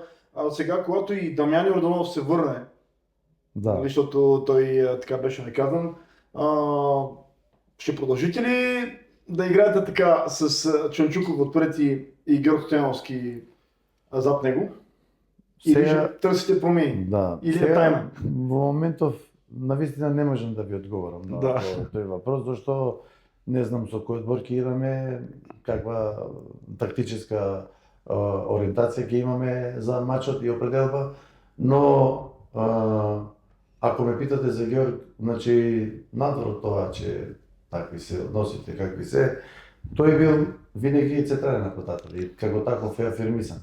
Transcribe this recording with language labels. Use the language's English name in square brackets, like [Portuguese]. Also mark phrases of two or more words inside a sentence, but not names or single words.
[Bulgarian] А сега, когато и Дамян Йорданов се върне, нали, защото той така беше наказан, ще продължите ли да играете така с Чанчуков отпред и Георг Стояновски зад него? Или ще търсите промени? Да. Или е тайна? [Macedonian] Во моментов навистина не можем да ви одговорам на тој въпрос, зашто не знам со кој одбор ќе играме, каква тактическа ориентација ќе имаме за мачот и определба, но ако ме питате за Георг, значи надвор од тоа, че такви се односите какви се, тој бил винаги централен нападател и како таков е афирмисан.